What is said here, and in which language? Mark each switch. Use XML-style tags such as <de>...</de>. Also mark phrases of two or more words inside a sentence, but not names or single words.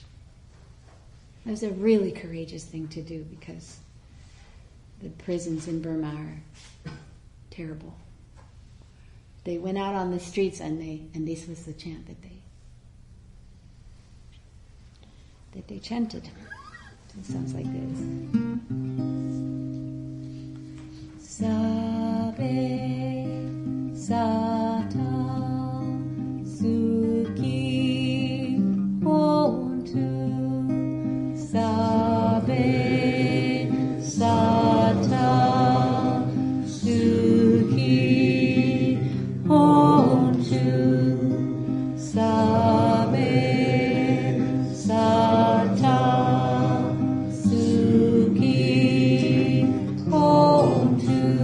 <en>It was a really courageous thing to do because the prisons in Burma are terrible. They went out on the streets and this was the chant that they chanted. It sounds like this.</en> <pi>Sabe Sata Sukhi Hontu Sabe Sata Sukhi Hontu Sabe Sata Sukhi Hontu</pi>